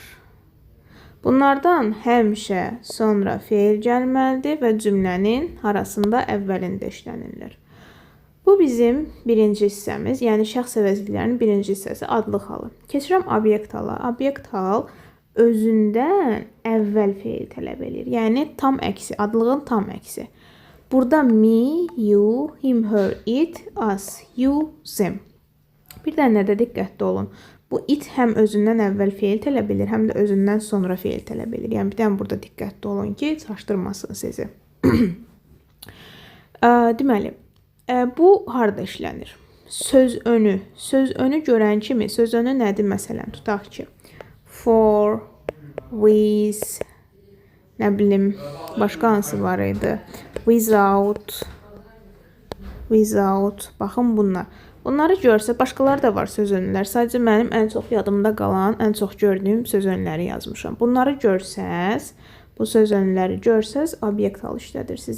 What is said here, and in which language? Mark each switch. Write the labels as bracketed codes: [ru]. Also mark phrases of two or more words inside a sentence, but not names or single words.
[az] Bunlardan həmişə sonra feil gəlməlidir və cümlənin arasında əvvəlində işlənirlər. Bu bizim birinci hissəmiz, yəni şəxs əvəzliklərinin birinci hissəsi adlıq halı. Keçirəm obyekt hala. Obyekt hal özündən əvvəl feil tələb edir. Yəni, tam əksi, adlığın tam əksi. [en] Burada me, you, him, her, it, us, you, them. [az] Bir dənə də diqqətli olun. Bu it həm özündən əvvəl feil tələb edir, həm də özündən sonra feil tələb edir. Yəni, bir dənə burada diqqətli olun ki, çaşdırmasın sizi. Deməli, bu harada işlənir? Söz önü. Söz önü görən kimi, söz önü nədir məsələn? Tutaq ki, [en] for, with, [az] nə bilim, başqa hansı var idi? Without, baxın bunlar. Bunları görsə, başqaları da var söz önlər. Sadəcə mənim ən çox yadımda qalan, ən çox gördüyüm söz önləri yazmışam. Bunları görsəz, bu söz önləri görsəz, obyekt hal işlədirsiniz.